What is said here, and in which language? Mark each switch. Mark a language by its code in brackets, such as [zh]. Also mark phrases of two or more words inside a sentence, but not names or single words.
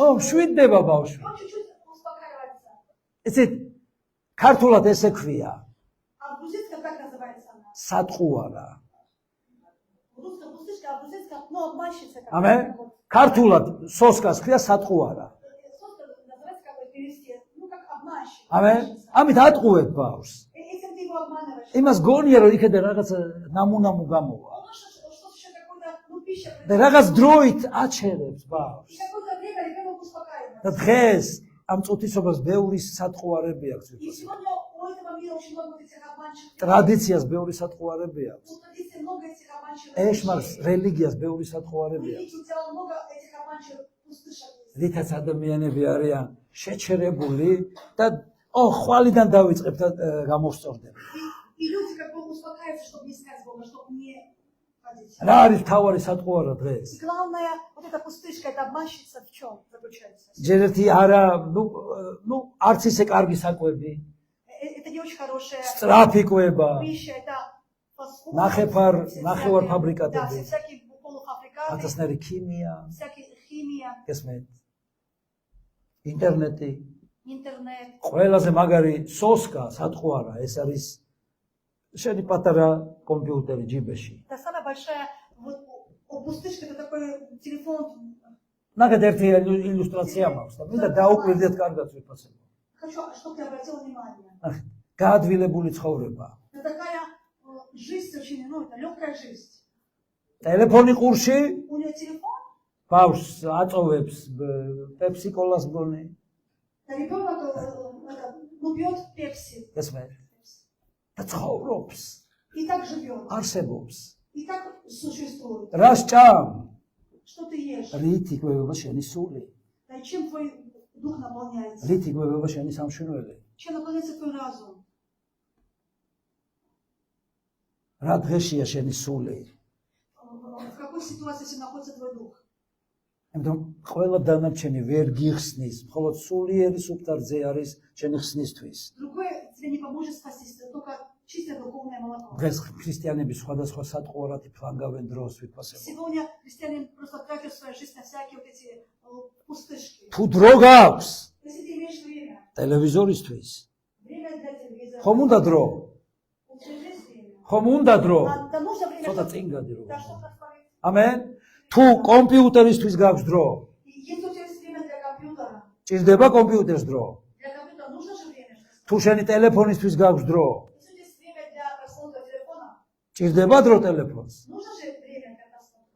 [ka] ო, მშვიდდება ბავშვი. [ru] И он чуть-чуть успокаивается. [ka] ესეთ ქართულად ესე ქვია, [ru] А в грузинском как называется она? [ka] სატყუარა. [ru] В русском пустышка, а в грузинском, ну, обманщица. как [ka] ამენ. [ru] вот. [ka] ქართულად სოსკას ქვია სატყუარა. [ru] Соска называется, как бы перевести, ну, как обманщик. [ka] ამენ. [ru] обманщица. [ka] ამით ატყუებ ბავშვს. [ru] Этим ты его обманываешь. [ka] იმას გონია რომ იქიდან რაღაც ნამუნამუ გამოვა. [ru] Он что-то еще какое-то, ну, пища. [ka] და რაღაც დროით აჩერებს [ru] И [ka] ბავშვს. [ru] какое-то время ребенок успокаивается. [ka] და დღეს ამ წუთისობას ბევრი სატყუარები აქვს. [ru] И сегодня у этого мира очень много вот этих обманщиков. [ka] ტრადიციას ბევრი სატყუარები აქვს. [ru] У традиции много этих обманщиков. [ka] ეშმარს [ru] вещей. [ka] რელიგიას ბევრი [ru] Вы [ka] სატყუარები აქვს. [ru] видите, у тебя много этих обманщиков пустышек есть. [ka] რითაც ადამიანები არიან შეჩერებული და ხვალიდან დავიწყებთ გამოსწორდება. [ru] И люди как бы успокаиваются, чтобы не искать Бога, чтобы не ходить. [ka] რა არის თავარი სატყუარა დღეს? [ru] И главное, вот эта пустышка, эта обманщица в чем заключается? [ka] ჯერ ერთი არა, ну, არც ისე კარგი საკვები, [ru] Это не очень хорошая [ka] სწრაფი კვება, [ru] пища, это фастфуд. [ka] ნახევარ ფაბრიკატები. [ru] Да, всякие полуфабрикаты, [ka] ათასნაირი ქიმია, [ru] всякие химия, [ka] გესმით? ინტერნეტი, [ru] интернет. [ka] ყველაზე მაგარი სოსკა სატყუარა, ეს არის შენი პატარა კომპიუტერი ჯიბეში. [ru] Это самая большая вот, пустышка, это такой телефон. [ka] ნახეთ ერთი ილუსტრაცია მაქვს და მინდა დაუკვირდეთ კარგად ვიფასებ. [ru] Хочу, чтобы ты обратил внимание. [ka] ნახეთ, გაადვილებული ცხოვრება. [ru] Это такая жизнь очень, ну, это легкая жизнь. [ka] ტელეფონი ყურში [ru] У нее телефон, [ka] ბავშვს აწოვებს პეპსიკოლას მგონი, [ru] да ребенок ну, пьет пепси. [ka] გესმით? და ცხოვრობს, [ru] И так живет. [ka] არსებობს. [ru] И так существует. [ka] რა სჭამ? [ru] Что ты ешь? [ka] რით იკვებება შენი სული? [ru] Да, чем твой дух наполняется? [ka] რით იკვებება შენი სამშვენებელი? [ru] Чем наполняется твой разум? [ka] რა დღეშია შენი სული? [ru] В какой ситуации находится твой дух? [ka] ამიტომ ყველა დანარჩენი ვერ გიხსნის, მხოლოდ სულიერი სუფთარზე არის შენი ხსნისთვის. [ru] Другое тебе не поможет спастись, только чистое духовное молоко. [ka] დღეს ქრისტიანები სხვადასხვა სატყუარათი ფლანგავენ დროს ვიფასებ. [ru] Сегодня христиане просто тратят свою жизнь на всякие вот эти пустышки. [ka] თუ დრო გაქვს [ru] Если ты имеешь время, [ka] ტელევიზორისთვის, [ru] время для телевизора, [ka] ხომ უნდა დრო? [ru] у тебя есть время. [ka] ხომ უნდა დრო? [ru] Да нужно время, [ka] ცოტა [ru] чтобы- [ka] წინ გადი [ru] да, [ka] როგორ. [ru] чтобы посмотреть. [ka] ამენ? თუ კომპიუტერისთვის გაქვს დრო, [ru] И если у тебя есть время для компьютера, [ka] ჭირდება კომპიუტერს დრო. [ru] для компьютера нужно же время. [ka] თუ შენი ტელეფონისთვის გაქვს დრო, [ru] Если у тебя есть время для просмотра телефона, [ka] ჭირდება დრო ტელეფონს. [ru] нужно же время для просмотра.